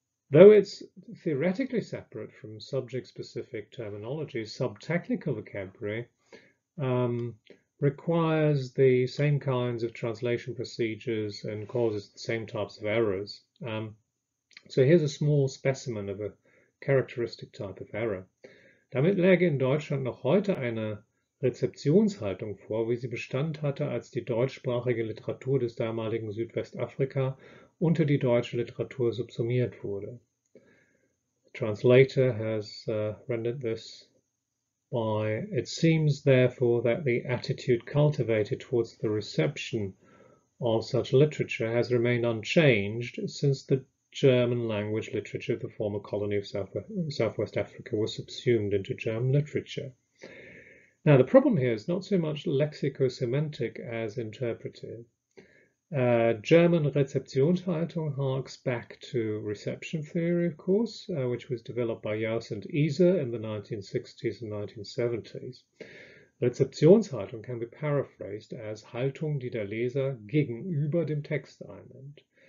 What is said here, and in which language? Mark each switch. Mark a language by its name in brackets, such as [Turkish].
[English] Though it's theoretically separate from subject-specific terminology, subtechnical vocabulary requires the same kinds of translation procedures and causes the same types of errors. So here's a small specimen of a characteristic type of error. [German] Damit läge in Deutschland noch heute eine Rezeptionshaltung vor, wie sie Bestand hatte, als die deutschsprachige Literatur des damaligen Südwestafrika unter die deutsche Literatur subsumiert wurde. [English] The translator has rendered this by, it seems therefore that the attitude cultivated towards the reception of such literature has remained unchanged since the German language literature of the former colony of Southwest Africa was subsumed into German literature. Now the problem here is not so much lexicosemantic as interpretive. German Rezeptionshaltung harks back to reception theory, of course, which was developed by Jauss and Iser in the 1960s and 1970s. Rezeptionshaltung can be paraphrased as [German] Haltung, die der Leser gegenüber dem Text einnimmt.